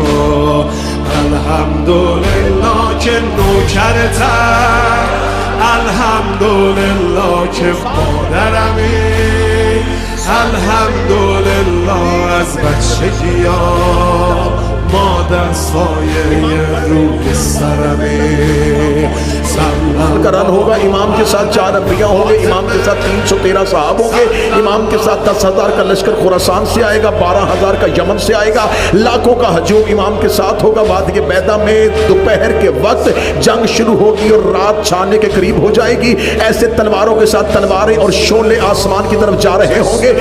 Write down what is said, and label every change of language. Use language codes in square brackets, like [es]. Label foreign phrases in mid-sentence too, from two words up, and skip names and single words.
[fa] الحمدلله که نوکرتم، الحمدلله که مادرمی، الحمدلله از بچگی‌ام مادر سایه روی سرمی. [ur] کا رن ہوگا، امام کے ساتھ 4 انبیاء ہوں گے، امام کے ساتھ 313 صحاب ہوں گے، امام کے ساتھ 10,000 کا لشکر خراسان سے آئے گا، 12,000 کا یمن سے آئے گا، لاکھوں کا ہجوم امام کے ساتھ ہوگا۔ وادی بیضا میں دوپہر کے وقت جنگ شروع ہوگی اور رات چھانے کے قریب ہو جائے گی، ایسے تلواروں کے ساتھ تلواریں اور شعلے آسمان کی طرف جا رہے ہوں گے۔